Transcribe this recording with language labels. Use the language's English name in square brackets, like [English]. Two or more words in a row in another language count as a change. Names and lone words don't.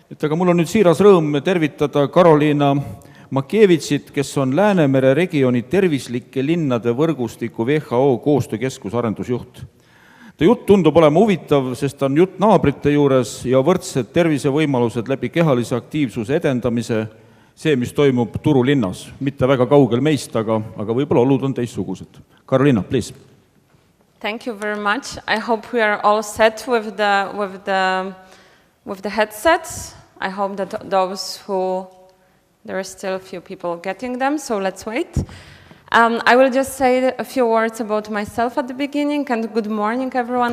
[Estonian] Et aga mul on nüüd siiras rõõm tervitada Karolina Mackiewicit, kes on Läänemere regiooni tervislike linnade võrgustiku WHO koostöökeskuse arendusjuht. Ta jutt tundub olema huvitav, sest on jutt naabrite juures ja võrdsed tervisevõimalused läbi kehalise aktiivsuse edendamise, see, mis toimub Turu linnas. Mitte väga kaugel meist, aga võib-olla olud on teistsugused. Karolina, [English] please. Thank you very much. I hope we are all set with the headsets. I hope that there are still a few people getting them, so let's wait. I will just say a few words about myself at the beginning, and good morning, everyone.